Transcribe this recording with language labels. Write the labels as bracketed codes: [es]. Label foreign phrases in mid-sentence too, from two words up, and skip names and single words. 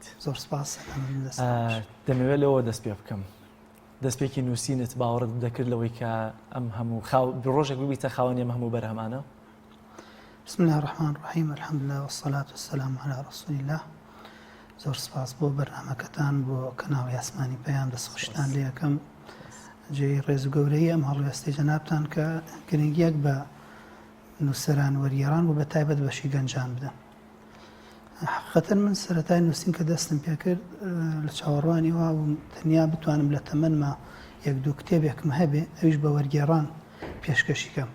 [ckb] زۆر سپاس. دەمەوێت لەوە دەست پێ بکەم. دەستپێکی نووسینت باوەڕت دەکرد لەوەی کە ئەم هەموو ڕۆژێک ببیتە خاوەنی ئەم هەموو بەرهەمانە؟ [ar] بسم الله الرحمن الرحیم الحمد لله والصلاة والسلام على رسول الله. [ckb] زۆر سپاس بۆ بەرنامەکەتان بۆ کەناڵی ئاسمانی پەیام دەستخۆشتان لێ یەکەم جێی ڕێز و گەورەی ئەم هەڵوێستی جەنابتان کە گرنگیەک بە نووسەران وەرگێڕان و بە تایبەت بەشی گەنجان بدەن. حقیقەتەن من سەرەتای نووسین کە دەستم پێ کرد لە چاوەڕوانی وا و تەنیا بتوانم لە تەمەنما یەک دوو کتێبێکم هەبێ ئەویش بە وەرگێڕان پێشکەشیکەم.